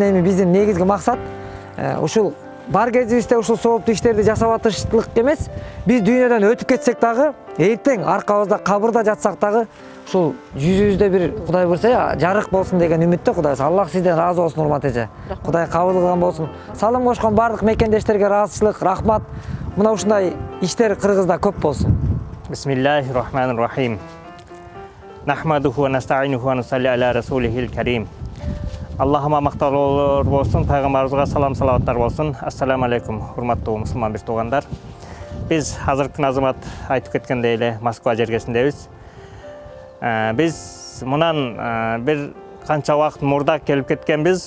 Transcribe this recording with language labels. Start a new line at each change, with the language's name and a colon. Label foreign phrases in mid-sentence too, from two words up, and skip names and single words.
Kyrgyz: Эми биздин негизги максат ушул бар кезибизде ушул сооптуу иштерди жасап атыштык эмес, биз дүйнөдөн өтүп кетсек дагы, эртең аркабызда кабырда жатсак дагы ушул жүзүбүздө бир Кудай буйрса жарык болсун деген үмүттө. Кудай буйрса, Аллах сизден ыраазы болсун урмат эже. Кудай кабыл кылган болсун. Салым кошкон бардык мекендештерге ыраазычылык, рахмат. Мына ушундай иштер кыргызда көп болсун.
Arabic: بسم الله الرحمن الرحيم. نحمده ونستعينه ونصلي على رسوله الكريم.
Kyrgyz: Аллахыма макталуулар болсун, пайгамбарыбызга салам салаваттар болсун.
Arabic: السلام عليكم,
Kyrgyz: урматтуу мусулман бир туугандар. Биз азыркы күн Азамат айтып кеткендей эле Москва жергесиндебиз. Биз мунан бир канча убакыт мурда келип кеткенбиз.